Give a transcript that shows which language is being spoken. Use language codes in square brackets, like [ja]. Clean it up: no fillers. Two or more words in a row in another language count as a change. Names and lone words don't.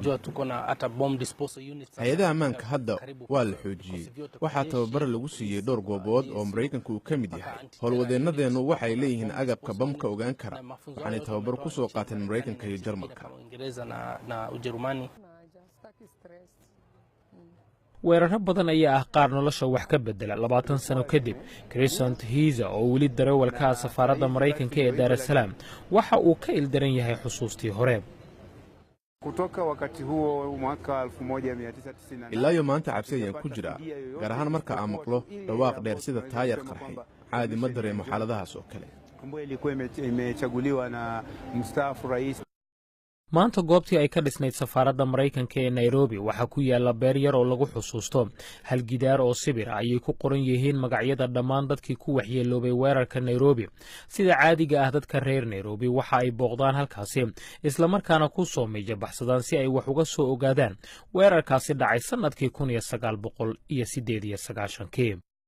[so] hay-adaha ammaanka hadda waa la xoojiyey waxaa tababar lagu siiyey dhowr goobood oo maraykanku uu ka mid yahay howlwadeennadeennu waxay leeyihiin agabka bamka ogaan kara waxaanay tababar ku soo qaateen maraykanka iyo jarmalka weeraro badan ayaa ah qaar nolosha wax ka bedela 20 sano kadib crescent hiza oo weli darawalka safaaradda maraykanka ee Dar es Salaam waxa uu ka ildaran yahay xusuustii hore [sw] kutoka wakati huo mwaka 1990 [so] ilaa iyo maanta cabsi ayaan ku jira gaar ahaan marka aan maqlo dhawaaq dheer sida taayar qarxay caadi ma dareemo xaaladahaas oo kale [sw] ambayo ilikuwa imechaguliwa na mstaafu rais [so] maanta goobtii ay ka dhisnayd safaaradda maraykanka ee Nairobi waxa ku yaala beer yar oo lagu xusuusto hal gidaar oo sibir ayay ku qoran yihiin magacyada dhammaan dadkii ku waxyeeloobay weerarka Nairobi sida caadiga ah dadka reer Nairobi waxa ay booqdaan halkaasi isla markaana ku soo mijabaxsadaan si ay wax uga soo ogaadaan weerarkaasi dhacay sanadkii 1998